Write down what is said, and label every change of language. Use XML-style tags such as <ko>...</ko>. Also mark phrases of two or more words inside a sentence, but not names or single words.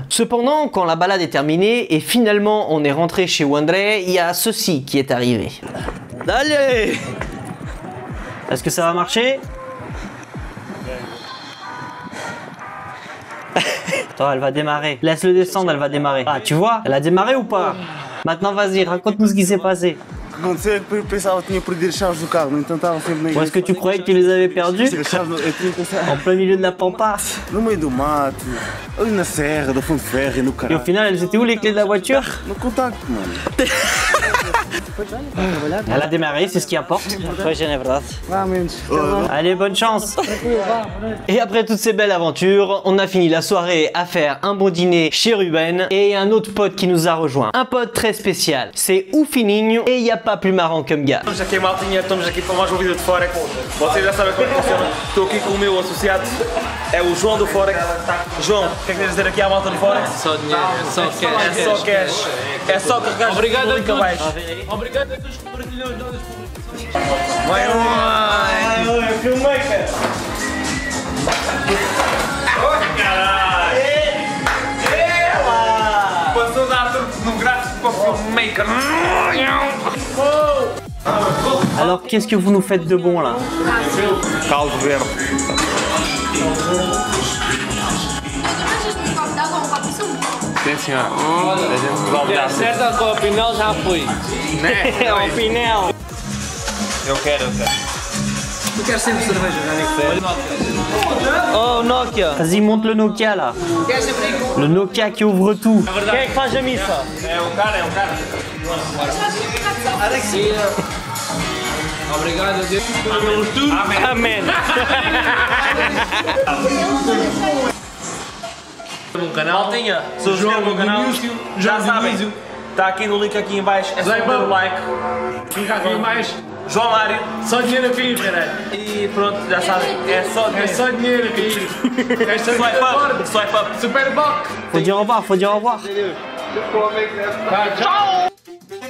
<fr>Cependant, quand la balade est terminée et finalement on est rentré chez Wandré, il y a ceci qui est arrivé. Allez! Est-ce que ça va marcher? Attends, elle va démarrer. Laisse-le descendre, elle va démarrer. Ah, tu vois? Elle a démarré ou pas? Maintenant, vas-y, raconte-nous ce qui s'est passé.</fr> <pt>Aconteceu que eu pensava que tinha perdido as chaves do carro, então estava sempre na</pt> <fr>Ou est-ce que tu croyais que tu les avais perdus?</fr> <pt>As chaves, eu tinha pensado</pt> <fr>En plein milieu de la pampa.</fr> <pt>no meio do mato, ali na serra, da fonte ferro e no</pt> <fr>Et au</fr> <pt>caralho.</pt> <fr>final, elles étaient où les clés de la voiture?</fr> <pt>No contacto, mano.</pt> <fr>Elle a démarré, c'est ce qui importe. Allez, bonne chance. Et après toutes ces belles aventures, on a fini la soirée à faire un bon dîner chez Ruben et un autre pote qui nous a rejoint. Un pote très spécial, c'est o Fininho et il n'y a pas plus marrant comme gars.</fr> <pt>Estamos aqui, maltinha, estamos aqui para mais um vídeo de Forex. Vocês já sabem como é que funciona. Estou aqui com o meu associado, é o João do Forex. João, o que é que tens a dizer aqui à malta do Forex? Só dinheiro, é só cash. É só cash. É só carregar Obrigado o a link todos. abaixo. Obrigado a todos que partilham as nossas publicações. Vai, vai, filmmaker. Oh, caralho. Passou da ator no gráfico para o filmmaker.</pt> <fr>Alors qu'est-ce que vous nous faites de bon là?</fr> <pt>Caldo verde. Achas que um copo de água ou um copo de sumo? Sim, senhora. A gente resolve dar. Certa com a Pinel já fui. Né?</pt> <fr>Au Pinel.</fr> <pt>Eu quero. Eu quero sempre cerveja, Oh Nokia.</pt> <fr>Vas-y, monte le Nokia là. Le Nokia qui ouvre tout.</fr> <pt>Quem é que faz a missa? É um cara. Obrigado a Deus. Amen. No canal. Maltinha, se inscrevam no canal, já sabem. Está aqui no link aqui em baixo, é só dar o like. Fica aqui em baixo. João Mário. Só dinheiro aqui, caralho. E pronto, já sabem, é só É só dinheiro aqui. Esta</pt> <en>Swipe up.</en> <pt>Super Bock.</pt> <fr>Faut dire au revoir, faut dire au revoir.</fr> <pt>Vai, tchau.</pt>